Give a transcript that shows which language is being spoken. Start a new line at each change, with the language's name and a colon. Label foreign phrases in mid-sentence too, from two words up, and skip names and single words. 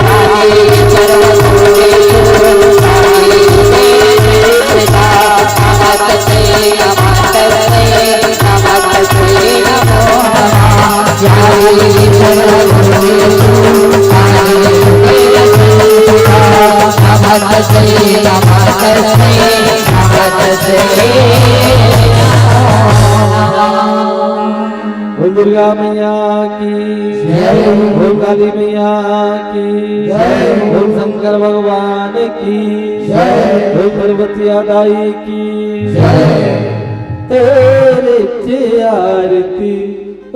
Sanskrit: याते सर्वभूतेषु कालेषु संस्थिता नमस्तस्यै नमस्तस्यै नमस्तस्यै नमो नमः। याते सर्वभूतेषु नमस्तस्यै नमस्तस्यै नमस्तस्यै।
Hindi: ओम दुर्गा मैया की जय, ओम काली मैया की जय, ओम शंकर भगवान की जय, ओम पार्वती दाई की जय। तेरे चे आरती